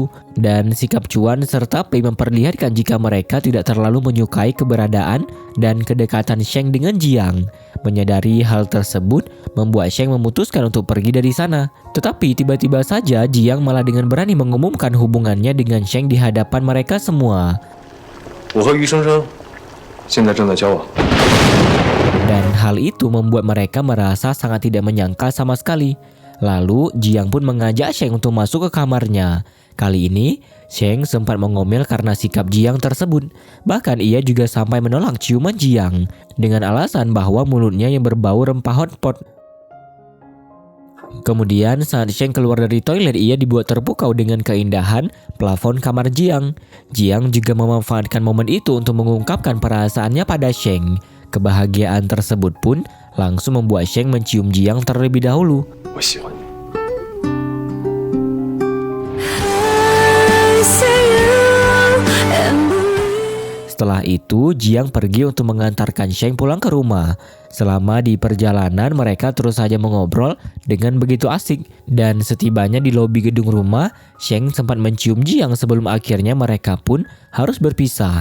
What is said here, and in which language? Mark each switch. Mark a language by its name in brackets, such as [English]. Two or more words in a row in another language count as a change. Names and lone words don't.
[Indonesian] Dan sikap Chuan serta Pei memperlihatkan jika mereka tidak terlalu menyukai keberadaan dan kedekatan Sheng dengan Jiang. Menyadari hal tersebut membuat Sheng memutuskan untuk pergi dari sana. Tetapi tiba-tiba saja Jiang malah dengan berani mengumumkan hubungannya dengan Sheng di hadapan mereka semua. [Chinese] 我和余生生现在正在交往。 [Indonesian] Dan hal itu membuat mereka merasa sangat tidak menyangka sama sekali. Lalu Jiang pun mengajak Sheng untuk masuk ke kamarnya. Kali ini Sheng sempat mengomel karena sikap Jiang tersebut. Bahkan ia juga sampai menolak ciuman Jiang dengan alasan bahwa mulutnya yang berbau rempah hotpot. Kemudian saat Sheng keluar dari toilet, ia dibuat terpukau dengan keindahan plafon kamar Jiang. Jiang juga memanfaatkan momen itu untuk mengungkapkan perasaannya pada Sheng. Kebahagiaan tersebut pun langsung membuat Sheng mencium Jiang terlebih dahulu. [Chinese] 我喜欢你。 [English] I see you and [Indonesian] Setelah itu, Jiang pergi untuk mengantarkan Sheng pulang ke rumah. Selama di perjalanan, mereka terus saja mengobrol dengan begitu asik. Dan setibanya di lobi gedung rumah, Sheng sempat mencium Jiang sebelum akhirnya mereka pun harus berpisah.